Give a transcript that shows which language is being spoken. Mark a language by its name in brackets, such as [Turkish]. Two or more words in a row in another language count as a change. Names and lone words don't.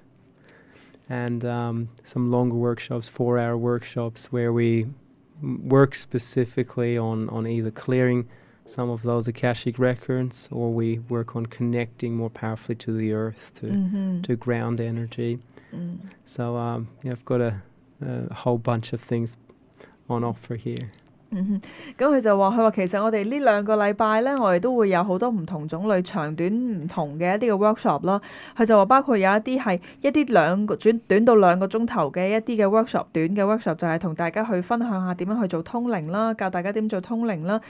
[English] And some longer workshops, 4-hour workshops, where we work specifically on either clearing some of those Akashic records, or we work on connecting more powerfully to the earth, to ground energy. So I've got a whole bunch of things on offer here. [Cantonese] 咁佢就話其實我哋呢2個禮拜咧，我哋都會有好多唔同種類、長短唔同嘅一啲嘅 workshop 啦。佢就話包括有一啲係一啲短到2個鐘頭嘅一啲嘅 workshop， 短嘅 workshop 就係同大家去分享下點樣去做通靈啦，教大家點做通靈啦。